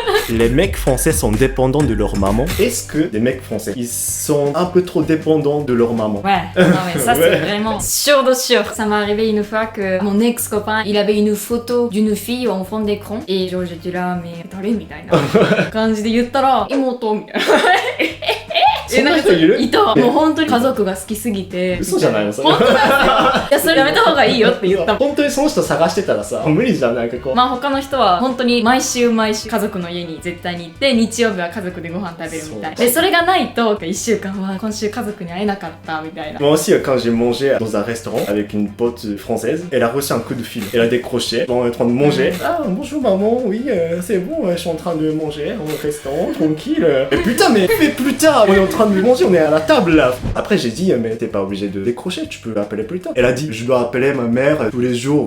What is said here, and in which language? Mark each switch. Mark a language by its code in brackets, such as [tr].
[fr] Les mecs français sont dépendants de leur maman. Est-ce que les mecs français, ils sont un peu trop dépendants de leur maman? Ouais, non mais ça c'est Ouais. vraiment sûr de sûr. Ça m'est arrivé une fois que mon ex-copain, il avait une photo d'une fille en fond d'écran et genre j'étais là, mais [ja] 誰みたいな感じで言ったら妹みたいな。そんな人いる？いた。もう本当に家族が好きすぎて。嘘じゃないのそれ。本当だよ。いやそれやめた方がいいよって言ったもん。本当にその人探してたらさ、無理じゃん、なんかこう。まあ他の人は本当に毎週家族の家に絶対に行って日曜日は家族でご飯食べるみたいでそれがないと1週間は今週家族に会えなかったみたいな [fr] Moi aussi, quand j'ai mangé dans un restaurant avec une pote française, elle a reçu un coup de fil. Elle a décroché, on est en train de manger. Ah, bonjour maman, oui, c'est bon, je suis en train de manger au restaurant, tranquille. Mais putain, mais fais plus tard, on est en train de manger, on est à la table là. Après, j'ai dit, mais t'es pas obligé de décrocher, tu peux appeler plus tard. Elle a dit, je dois appeler ma mère tous les jours.